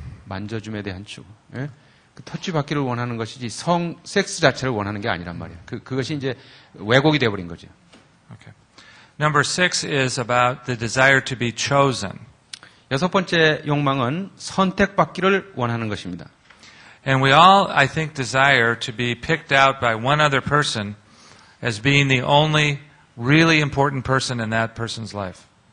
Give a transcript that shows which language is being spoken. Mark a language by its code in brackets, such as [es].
[ko] 만져줌에 대한 추구. 예? 그 터치받기를 원하는 것이지 섹스 자체를 원하는 게 아니란 말이에요. 그것이 이제 왜곡이 되어버린 거죠. [en] Okay. Number 6 is about the desire to be chosen. [ko] 여섯 번째 욕망은 선택받기를 원하는 것입니다. [en] And we all, I think, desire to be picked out by one other person as being the only really important person in that person's life.